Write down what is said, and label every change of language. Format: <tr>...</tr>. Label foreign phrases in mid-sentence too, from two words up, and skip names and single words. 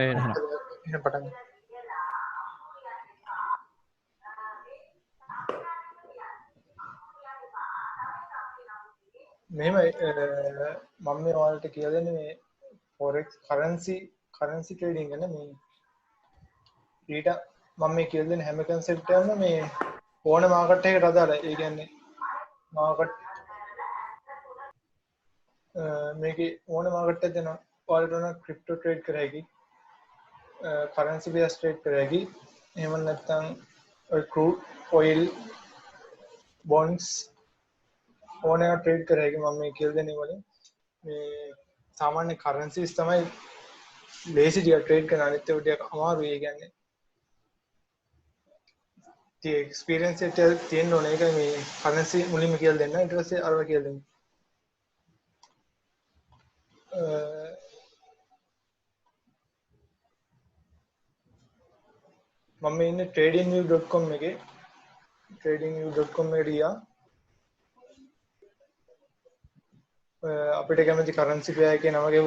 <si>එහෙනම් පටන් ගන්න. මෙහෙම මම මේ ඔයාලට කියලා දෙන්නේ මේ</si> <en>forex currency trading</en> <si>ගැන මේ ඊට මම මේ කියලා දෙන හැම concept එකක්ම මේ ඕන market එකකට අදාළයි. ඒ කියන්නේ market මේකේ ඕන market එකක් දෙනවා. ඔයාලට ඕන</si> <en>crypto trade</en> <si>කර හැකි.</si> <en>currency based trade</en> <si>කර හැකි. එහෙම නැත්නම්</si> <en>crude oil bonds</en> <si>ඕන එක trade කර හැකි. මම මේ කියලා දෙන්නේ වලින් මේ සාමාන්‍ය currencies තමයි ලේසි ටික trade කරන අනිත් ඒවා ටික අමාරුයි. ඒ කියන්නේ</si> <en>the experience</en> <si>එක තියෙන්න ඕනේ. ඒක මේ currency මුලින්ම කියලා දෙන්න. ඊට පස්සේ අරව කියලා දෙන්න. මම ඉන්නේ tradingview.com එකේ. tradingview.com එකට ගියා. අපිට කැමති</si> <en>currency pair</en> <si>එකේ නම ගෙවුවා.</si>